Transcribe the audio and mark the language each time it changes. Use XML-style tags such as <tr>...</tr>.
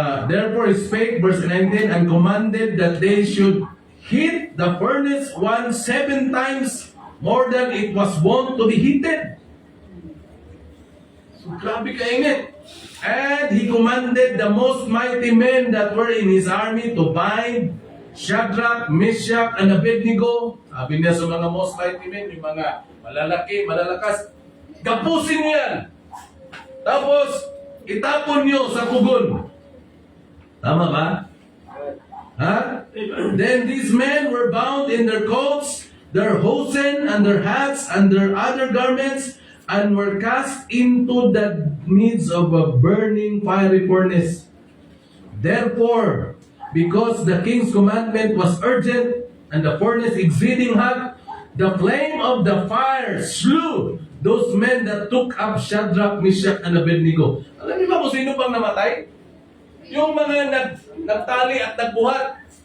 <en>Therefore he spake, verse 19, and commanded that they should heat the furnace 7 times more than it was wont to be heated. So,</en> <tl>grabe kainit.</tl> <en>And he commanded the most mighty men that were in his army to bind Shadrach, Meshach, and Abednego.</en> <tl>Sabi niya sa mga</tl> <en>most mighty men,</en> <tl>yung mga malalaki, malalakas, gapusin niyo yan. Tapos, itapon niyo sa pugon. Tama ba? Ha?</tl> <en>Then these men were bound in their coats, their hosen and their hats and their other garments, and were cast into the midst of a burning fiery furnace. Therefore, because the king's commandment was urgent and the furnace exceeding hot, the flame of the fire slew those men that took up Shadrach, Meshach, and Abednego.</en> <tl>Alam niyo ba kung sino pang namatay? Yung mga nagtali at nagbuhat.</tl>